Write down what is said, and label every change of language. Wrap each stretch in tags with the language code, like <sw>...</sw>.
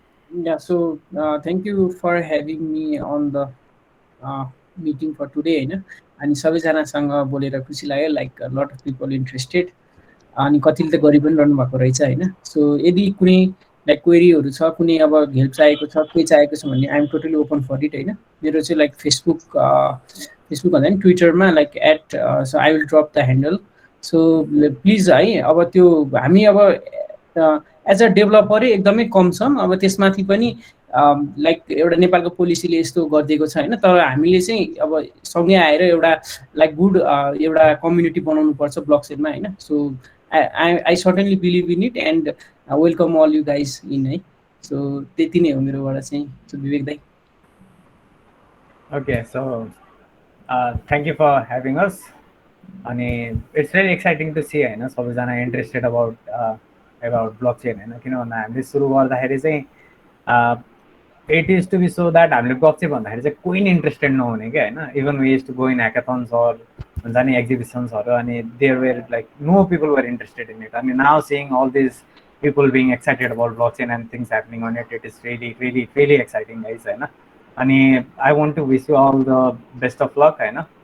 <en>Yeah, so thank you for having me on the meeting for today होइन।</en> <ne>अनि सबैजनासँग बोलेर खुसी लाग्यो, like lot of people interested अनि कतिले त गरि पनि रहनु भएको रहेछ होइन। सो यदि कुनै लाइक क्वेरीहरू छ, कुनै अब हेल्प चाहिएको छ, केही चाहिएको छ भने</ne> <en>I'm totally open for it</en> <ne>होइन। मेरो चाहिँ लाइक फेसबुक भन्दा नि ट्विटरमा like at</ne> <en>So I will drop the handle.</en> <ne>So please है, अब त्यो हामी अब एज अ डेभलपरै एकदमै कम छौँ, अब त्यसमाथि पनि लाइक एउटा नेपालको पोलिसीले यस्तो गरिदिएको छ होइन। तर हामीले चाहिँ अब सँगै आएर एउटा लाइक गुड एउटा कम्युनिटी बनाउनु पर्छ ब्लकचेनमा होइन।</ne> <en>So I certainly believe in it and welcome all you guys in है।</en> <ne>सो त्यति नै हो मेरोबाट चाहिँ। सो विवेक दाई।</ne> <en>Okay, so thank you for having us अनि it's very exciting to see होइन सबैजना interested about blockchain होइन।</en> <ne>किन भन्दा हामीले सुरु गर्दाखेरि चाहिँ it is to be so that हामीले ब्लकचेन भन्दाखेरि चाहिँ कोही नि इन्ट्रेस्टेड नहुने क्या होइन।</ne> <en>Even we is to go in hackathons हुन्छ नि एक्जिबिसन्सहरू, अनि there were like no people were interested in it. अनि now seeing all this people being excited about blockchain and things happening on it, it is really exciting guys होइन। अनि I want to wish you all the best of luck होइन।</en>